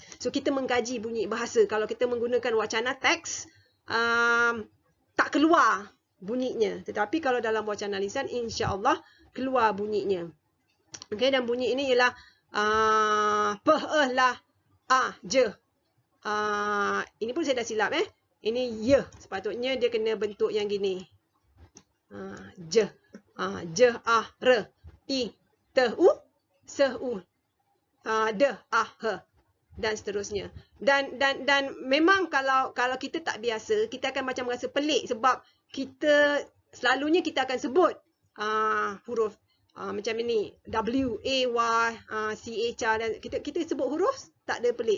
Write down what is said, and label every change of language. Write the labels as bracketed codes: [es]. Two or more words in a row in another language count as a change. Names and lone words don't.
[ms] So, kita mengkaji bunyi bahasa. Kalau kita menggunakan wacana teks, tak keluar bunyinya. Tetapi kalau dalam wacana lisan, [ar] إن شاء الله [ms] keluar bunyinya. Okay, dan bunyi ini ialah pe, lah, je. Ini pun saya dah silap Ini ye. Sepatutnya dia kena bentuk yang gini. Je. Je, re, i, te, u, se, u, de, he, dan seterusnya. Dan memang kalau kita tak biasa, kita akan macam rasa pelik sebab kita selalunya kita akan sebut huruf macam ini, W, A, Y, C, H, dan kita sebut huruf tak ada pelik.